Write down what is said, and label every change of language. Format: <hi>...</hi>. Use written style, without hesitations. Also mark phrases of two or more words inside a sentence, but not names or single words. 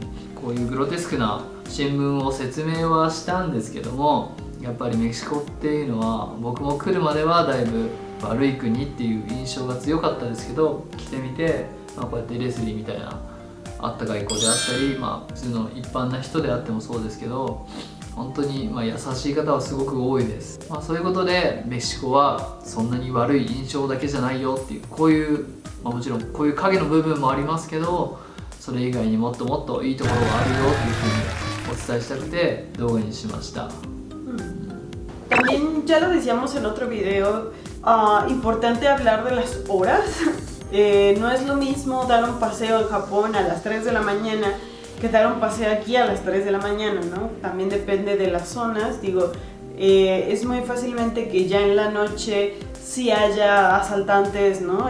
<ja>こういうグロテスクな新聞を説明はしたんですけども、やっぱりメキシコっていうのは僕も来るまではだいぶ悪い国っていう印象が強かったですけど、来てみて、こうやってレスリーみたいなあった外交であったり、普通の一般な人であってもそうですけど、本当に優しい方はすごく多いです。そういうことでメキシコはそんなに悪い印象だけじゃないよっていう、こういう、もちろんこういう影の部分もありますけど、それ以外にもっともっといいところがあるよっていうふうにお伝えしたくて動画にしました。</ja> <es>También ya lo decíamos en otro video, importante hablar de las horas. No es lo mismo dar un paseo en Japón a las 3 de la mañana que dar un paseo aquí a las 3 de la mañana, ¿no? También depende de las zonas. Digo, es muy fácilmente que ya en la noche sí haya asaltantes, ¿no?</es>